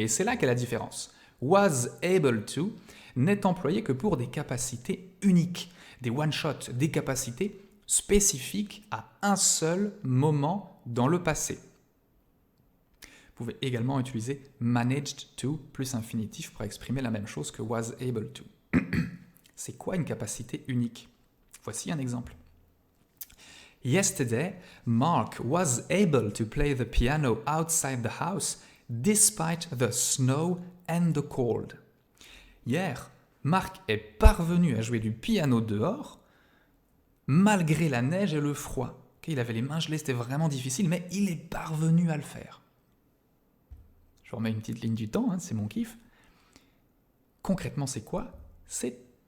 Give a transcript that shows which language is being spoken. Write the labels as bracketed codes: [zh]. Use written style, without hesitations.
[fr] Et c'est là qu'est la différence. Was able to n'est employé que pour des capacités uniques, des one-shot, des capacités spécifiques à un seul moment dans le passé. Vous pouvez également utiliser managed to plus infinitif pour exprimer la même chose que was able to. C'est quoi une capacité unique? Voici un exemple. [en] Yesterday, Mark was able to play the piano outside the house despite the snow and the cold. [fr] Hier, Mark est parvenu à jouer du piano dehors malgré la neige et le froid. Okay, il avait les mains gelées, c'était vraiment difficile, mais il est parvenu à le faire. Je vous remets une petite ligne du temps, hein, c'est mon kiff. Concrètement, c'est quoi? C'est